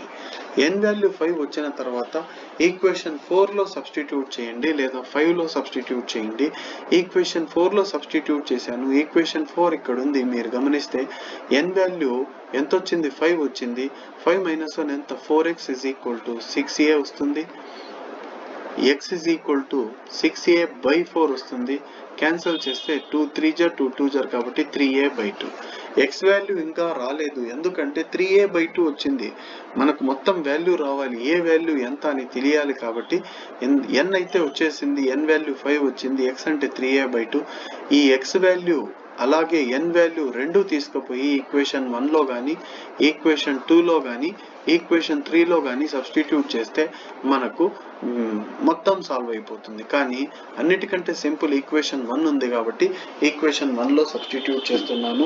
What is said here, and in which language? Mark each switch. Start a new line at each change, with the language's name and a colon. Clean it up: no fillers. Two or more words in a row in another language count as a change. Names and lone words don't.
Telugu: n వాల్యూ 5 వచ్చిన తర్వాత ఈక్వేషన్ 4లో సబ్స్టిట్యూట్ చేయండి లేదా 5లో సబ్స్టిట్యూట్ చేయండి. ఈక్వేషన్ 4లో సబ్స్టిట్యూట్ చేశాను. ఈక్వేషన్ 4 ఇక్కడ ఉంది, మీరు గమనిస్తే n వాల్యూ ఎంత వచ్చింది? 5 వచ్చింది. 5 మైనస్ 1 ఎంత?
English: 4x is equal to 6a వస్తుంది. x is equal to 6a by 4 వస్తుంది.
Telugu: క్యాన్సిల్ చేస్తే 2 3 జర్ 2 2 జర్ కాబట్టి 3a by 2. x వాల్యూ ఇంకా రాలేదు, ఎందుకంటే 3a by 2 వచ్చింది. మనకు మొత్తం వాల్యూ రావాలి, ఏ వాల్యూ ఎంత అని తెలియాలి కాబట్టి n అయితే వచ్చేసింది, n వాల్యూ 5 వచ్చింది, x అంటే 3a by 2. ఈ x వాల్యూ అలాగే n వాల్యూ రెండు తీసుకుపోయి ఈక్వేషన్ 1లో కానీ ఈక్వేషన్ 2లో కానీ ఈక్వేషన్ 3లో కానీ సబ్స్టిట్యూట్ చేస్తే మనకు మొత్తం సాల్వ్ అయిపోతుంది. కానీ అన్నిటికంటే
English: simple equation
Telugu: 1 ఉంది కాబట్టి ఈక్వేషన్ 1లో సబ్స్టిట్యూట్ చేస్తున్నాను.